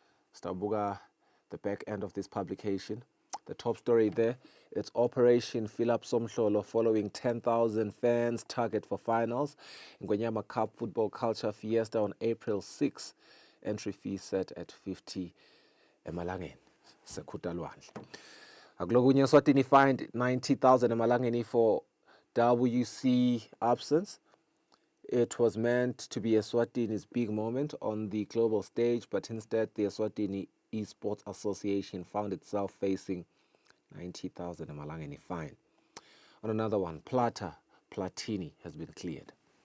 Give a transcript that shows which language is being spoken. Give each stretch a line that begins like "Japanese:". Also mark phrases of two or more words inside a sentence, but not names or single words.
English: Stabuga, the back end of this publication. The top story there, it's Operation Fill Up Somhlolo following 10,000 fans target for finals. Ngwenyama Cup Football Culture Fiesta on April 6. Entry fee set at 50 emalangeni.
Swati: Sekhuta lwandle. Akulokunye
English: Eswatini fined 90,000 emalangeni for WC absence. It was meant to be Eswatini's big moment on the global stage, but instead the Eswatini Esports Association found itself facing 90,000 emalangeni fine. On another one, Platini has been cleared.